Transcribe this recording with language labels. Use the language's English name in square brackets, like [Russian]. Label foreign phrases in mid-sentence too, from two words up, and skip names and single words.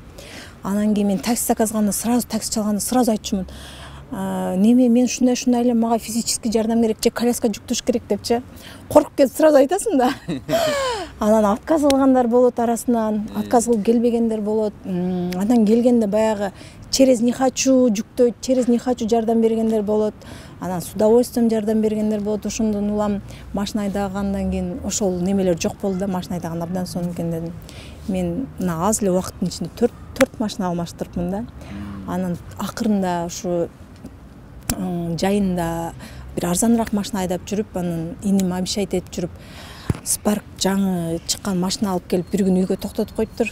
[Kyrgyz] Анан кийин мен такси заказганда сразу такси чалганда сразу айтчумун. Неме, мен ушундай эле, мага физический жардам керек же коляска жүктөш керек депчи. Коркуп кетип сразу айтасың да. Анан отказ кылгандар болот арасынан, отказ кылып келбегендер болот. Анан келгенде баягы [Russian] через не хочу [Kyrgyz] жүктөйт, [Russian] через не хочу [Kyrgyz] жардам бергендер болот. Анан [Russian] с удовольствием [Kyrgyz] жардам бергендер болот. Ошондон улам машина айдагандан кийин ошол немелер жок болду да, машина айдаган абдан сонун экен дедим. Мен мына аз эле убакыттын ичинде 4 машина алмаштырыпмын да. Анан акырында ушу жайында бир арзаныраак машина айдап жүрүп, анан иним обещать этип жүрүп, Spark жаңы чыккан машина алып келип бир күн үйгө токтотуп коюптур.